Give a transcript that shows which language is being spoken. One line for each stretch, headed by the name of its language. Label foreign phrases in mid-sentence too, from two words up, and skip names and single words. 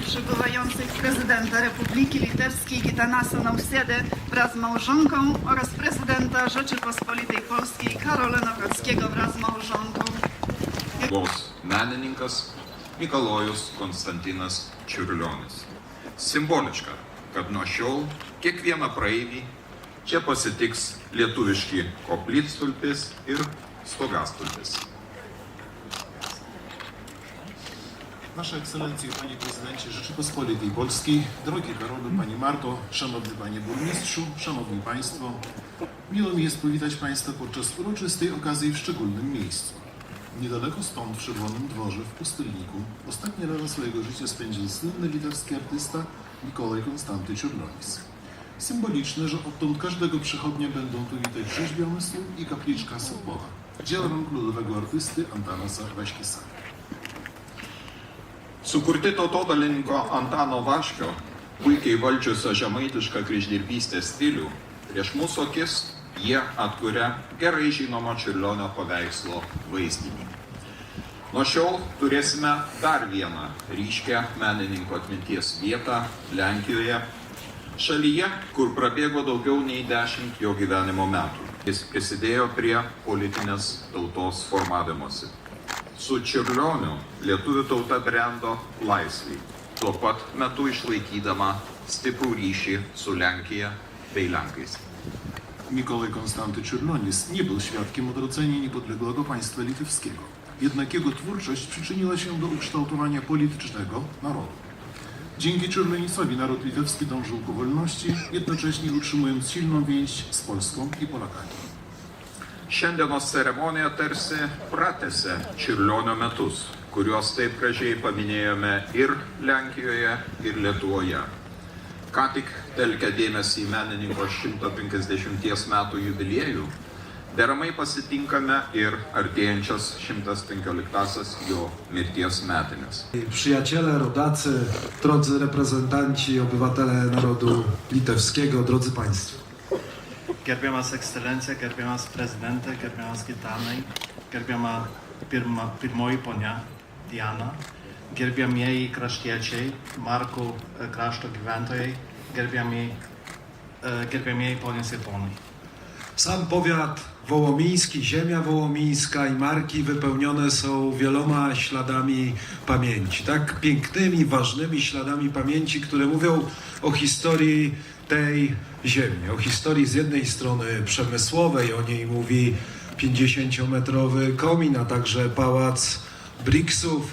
Polish: przybywających prezydenta Republiki Litewskiej Gitanasa Nausėdę wraz z małżonką oraz prezydenta Rzeczypospolitej Polskiej Karola Nawrockiego wraz z małżonką.
Lithuanian: Lietuvos menininkas Mikalojus Konstantinas Čiurlionis. Simboliška, kad nuo šiol kiekvieną praeivį čia pasitiks lietuviški koplytstulpis ir stogastulpis.
Polish: Wasze Ekscelencje, Panie Prezydencie Rzeczypospolitej Polskiej, drogi Karolu, Pani Marto, Szanowny Panie Burmistrzu, Szanowni Państwo, miło mi jest powitać Państwa podczas uroczystej okazji w szczególnym miejscu. Niedaleko stąd, w Czerwonym Dworze, w Pustelniku, ostatnie lata swojego życia spędził słynny litewski artysta Mikołaj Konstanty Čiurlionis. Symboliczne, że odtąd każdego przychodnia będą tu witać rzeźbiony stół i kapliczka Sopola, dzieło rąk ludowego artysty Antanasa Vaškisa.
Lithuanian: Sukurti tautodailininko Antano Vaškio, puikiai valdžiusio žemaitišką kryždirbystės stilių, prieš mūsų akis jie atkuria gerai žinomo Čiurlionio paveikslo vaizdinį. Nuo šiol turėsime dar vieną ryškę menininko atminties vietą Lenkijoje, šalyje, kur prabėgo daugiau nei 10 jo gyvenimo metų. Jis prisidėjo prie politinės tautos formavimosi. Su Čiurlioniu lietuvių tauta brendo laisvai, tuo pat metu išlaikydama stiprų ryšį su Lenkija bei Lenkais.
Polish: Mikołaj Konstanty Čiurlionis nie był świadkiem odrodzenia niepodległego państwa litewskiego. Jednak jego twórczość przyczyniła się do ukształtowania politycznego narodu. Dzięki Čiurlionisowi naród litewski dążył ku wolności, jednocześnie utrzymując silną więź z Polską i Polakami.
Lithuanian: Šiandienos ceremonija tarsi pratęsė Čiurlionio metus, kuriuos taip gražiai paminėjome ir Lenkijoje, ir Lietuvoje. Ką tik telkę dėmesį į menininko 150 metų jubiliejų, deramai pasitinkame ir artėjančias 115-asias jo mirties metinės.
Polish: Przyjaciele, rodacy, drodzy reprezentanci, obywatele narodu litewskiego, drodzy Państwo.
Lithuanian: Gerbiamas Ekscelencija, gerbiamas Prezidente, gerbiamas Gitanai, gerbiama pirmoji ponia Diana, gerbiamieji kraštiečiai, Markų krašto gyventojai, gerbiamieji ponios ir ponai.
Polish: Sam powiat wołomiński, ziemia wołomińska i Marki wypełnione są wieloma śladami pamięci. Tak pięknymi, ważnymi śladami pamięci, które mówią o historii tej ziemi. O historii z jednej strony przemysłowej, o niej mówi 50-metrowy komin, a także pałac Briksów.